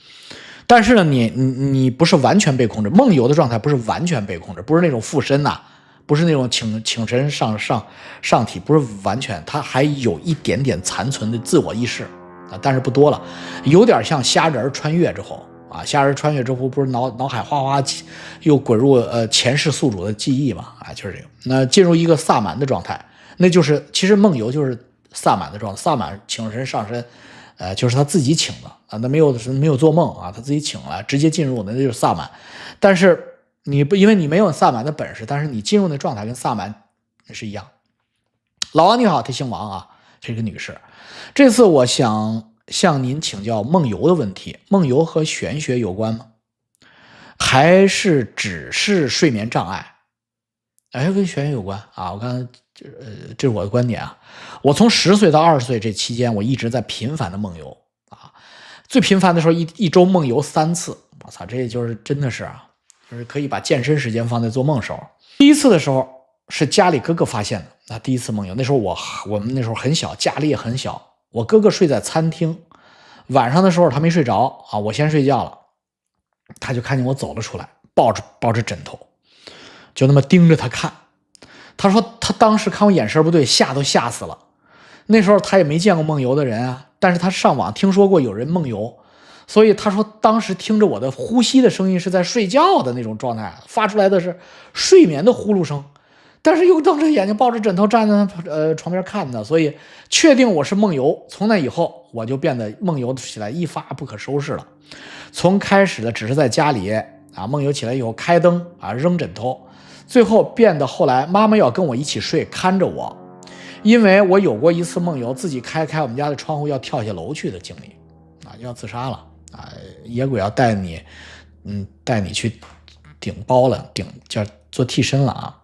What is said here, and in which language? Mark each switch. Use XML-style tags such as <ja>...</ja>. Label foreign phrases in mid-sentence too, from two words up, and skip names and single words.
<zh>但是呢，你不是完全被控制，夢遊的狀態不是完全被控制，不是那種附身吶，不是那種請神上體，不是完全，它還有一點點殘存的自我意識啊，但是不多了，有點像蝦仁穿越之後啊，蝦仁穿越之後不是腦海哗哗又滾入前世宿主的記憶嘛啊，就是這個。那進入一個薩滿的狀態，那就是其實夢遊就是薩滿的狀態，薩滿請神上身，就是他自己請的啊，那没有做夢啊，他自己請了，直接进入的那就是薩滿。但是你不，因为你没有萨满的本事，但是你进入的狀態跟薩滿是一樣。老王你好，他姓王啊，這個女士。這次我想向您請教夢遊的問題，夢遊和玄學有關嗎？還是只是睡眠障礙？哎，跟玄學有關啊！我剛才這是我的觀點啊。我從10歲到20歲這期間，我一直在頻繁的夢遊啊。最頻繁的時候，一周夢遊3次。我操，這就是真的是啊，就是可以把健身時間放在做夢時候。第一次的時候是家裡哥哥發現的啊，第一次夢遊，那時候我們那時候很小，家裡也很小。我哥哥睡在餐廳，晚上的時候他沒睡着啊，我先睡覺了，他就看見我走了出來，抱着枕頭，就那麼盯着他看。他說他當時看我眼神不對，都嚇死了。那時候他也沒見過夢遊的人啊，但是他上網聽說過有人夢遊，所以他說當時聽着我的呼吸的聲音是在睡覺的那種狀態，發出來的是睡眠的呼噜声，但是又瞪着眼睛抱着枕頭站在床邊看的，所以確定我是夢遊。從那以後我就變得夢遊起來一發不可收拾了。從開始的只是在家裡啊夢遊起來以後開燈啊扔枕頭，最後變得後來媽媽要跟我一起睡看着我，因為我有過一次夢遊自己開我們家的窗戶要跳下樓去的經歷啊，要自殺了啊，野鬼要帶你去頂包了，叫做替身了啊。</zh>